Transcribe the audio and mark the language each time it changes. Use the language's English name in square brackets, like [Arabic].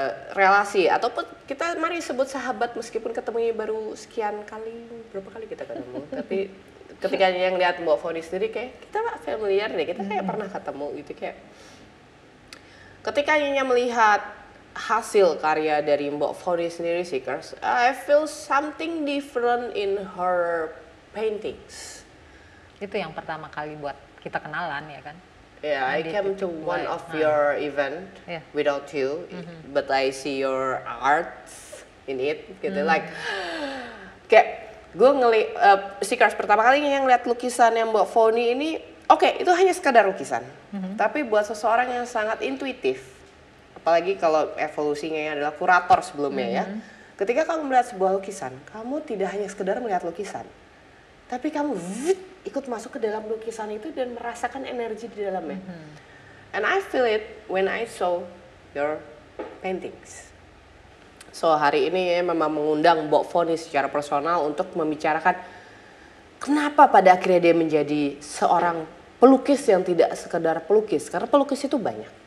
[Indonesian] Relasi ataupun kita mari sebut sahabat meskipun ketemunya baru sekian kali, berapa kali kita ketemu, tapi ketika yang lihat Mbak Foni sendiri kayak kita familiar deh, kita kayak pernah ketemu gitu. Kayak ketika Nyonya melihat hasil karya dari Mbak Foni sendiri Seekers, [English] I feel something different in her paintings. [Indonesian] Itu yang pertama kali buat kita kenalan ya kan. [English] Yeah, I came to one of your event without you, but I see your art in it, [Indonesian] gitu. Like, kayak gue Seekers pertama kali yang lihat lukisan yang Mbak Foni ini, oke, itu hanya sekadar lukisan. Tapi buat seseorang yang sangat intuitif, apalagi kalau evolusinya adalah kurator sebelumnya ya. Ketika kamu melihat sebuah lukisan, kamu tidak hanya sekedar melihat lukisan, tapi kamu ikut masuk ke dalam lukisan itu dan merasakan energi di dalamnya. [English] And I feel it when I saw your paintings. [Indonesian] So hari ini ya memang mengundang Mbok Foni secara personal untuk membicarakan kenapa pada akhirnya dia menjadi seorang pelukis yang tidak sekedar pelukis. Karena pelukis itu banyak.